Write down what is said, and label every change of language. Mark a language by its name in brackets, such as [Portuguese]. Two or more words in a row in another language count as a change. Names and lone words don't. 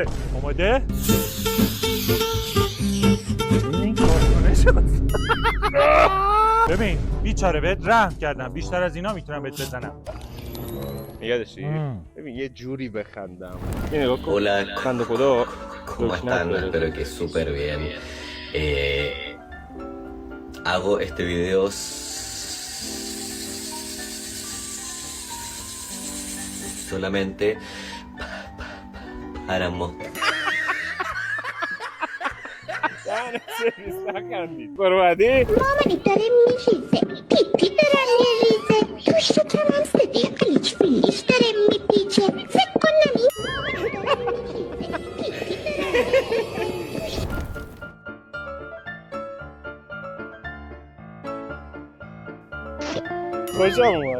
[Persian] آماده؟ ببین بیچاره بهت رحم کردم، بیشتر از اینا میتونم بهت بزنم. یادشی؟ ببین یه جوری بخندم. این نگاه کن. خنده خدا. [Spanish] ¿Cómo están? Espero que súper bien. Hago este video solamente para mostrar. [Persian] مامانی داره میریزه پیپی داره میریزه توش کمم صدی قلیچ فیلیش داره میپیچه فکر کنم این خوشم اومد.